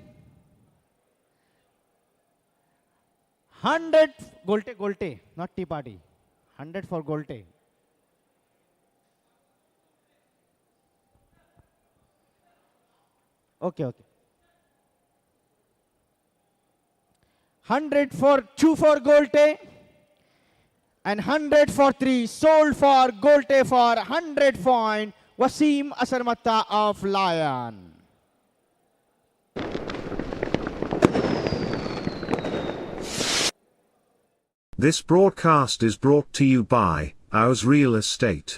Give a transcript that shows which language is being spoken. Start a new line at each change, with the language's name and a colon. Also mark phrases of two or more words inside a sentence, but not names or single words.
English: 100 Golte, not tea party. 100 for Golte. Okay. 100 for 2 for Golte. And 100 for 3 sold for Golte for 100 point. Wasim Asarmatta of Lion. This broadcast is brought to you by AUZ Real Estate.